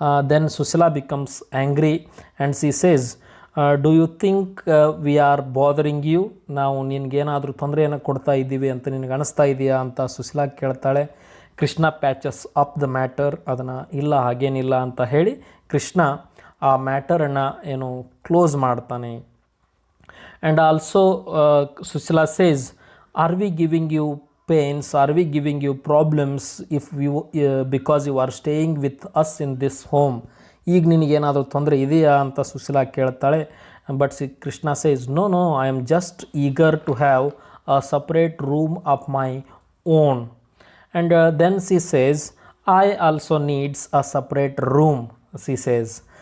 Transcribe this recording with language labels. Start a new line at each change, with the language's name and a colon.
English: Then Sushila becomes angry and she says, do you think we are bothering you?
Kannada: ನಾವು ನಿನಗೇನಾದರೂ ತೊಂದರೆಯನ್ನು ಕೊಡ್ತಾ ಇದ್ದೀವಿ ಅಂತ ನಿನಗೆ ಅನಿಸ್ತಾ ಇದೆಯಾ ಅಂತ ಸುಶೀಲಾ ಕೇಳ್ತಾಳೆ. Krishna
English: patches up the matter,
Kannada: ಅದನ್ನು ಇಲ್ಲ ಹಾಗೇನಿಲ್ಲ ಅಂತ ಹೇಳಿ ಕೃಷ್ಣ ಆ ಮ್ಯಾಟರನ್ನು ಕ್ಲೋಸ್ ಮಾಡ್ತಾನೆ.
English: And also Susila says, are we giving you pains, are we giving you problems if because you are staying with us in this home?
Kannada: ಈಗ ನಿನಗೇನಾದರೂ ತೊಂದರೆ ಇದೆಯಾ ಅಂತ ಸುಶೀಲಾ ಕೇಳ್ತಾಳೆ.
English: But Krishna says, no, I am just eager to have a separate room of my own. And then she says, I also needs a separate room, she says.